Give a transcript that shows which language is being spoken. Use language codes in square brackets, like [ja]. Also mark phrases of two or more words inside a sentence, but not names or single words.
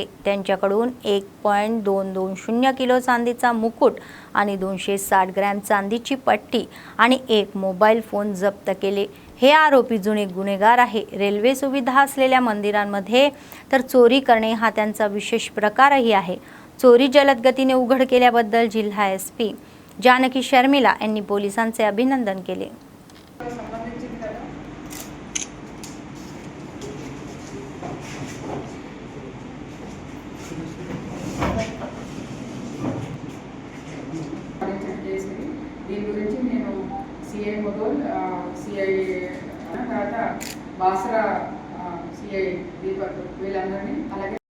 [mr] त्यांच्याकडून 1.220 किलो चांदीचा मुकुट आणि 260 ग्रॅम चांदीची पट्टी आणि 1 मोबाईल फोन जप्त केले. हे आरोपी जुने गुन्हेगार आहे. रेल्वे सुविधा असलेल्या मंदिरांमध्ये तर चोरी करणे हा त्यांचा विशेष प्रकारही आहे. चोरी जलद गतीने उघड केल्याबद्दल जिल्हा एसपी जानकी शर्मिला यांनी पोलिसांचे अभिनंदन केले. [te] దీని గురించి నేను సిఐ మొదల్ సిఐ తర్వాత బాసరా సిఐ దీపక్ వీళ్ళందరినీ అలాగే